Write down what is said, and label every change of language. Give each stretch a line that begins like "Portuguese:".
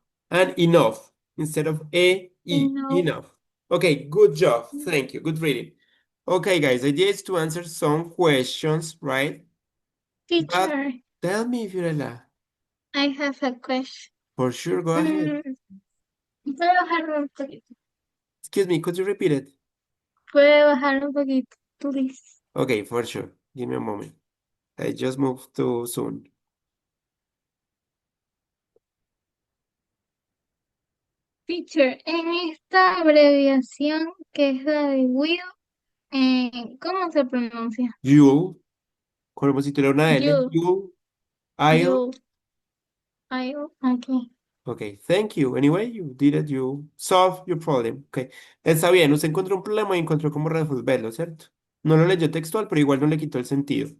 English: and enough instead of enough. Okay, good job. Thank you. Good reading. Okay, guys, the idea is to answer some questions, right? Teacher, Tell me, Fiorella. I have a question. For sure, go ahead.
Spanish: ¿Puedo bajar un poquito?
English: Excuse me, could you repeat it?
Spanish: ¿Puedo bajar un poquito, please?
English: Okay, for sure. Give me a moment. I just moved too soon.
Spanish: Teacher, en esta abreviación que es la de will, ¿cómo se pronuncia?
English: You'll,
Spanish: como si tuviera una L.
English: You'll. I'll. Okay. Okay, thank you. Anyway, you did it, you solved your problem.
Spanish: Okay, está bien, usted encontró un problema y encontró cómo resolverlo, ¿cierto? No lo leyó textual, pero igual no le quitó el sentido.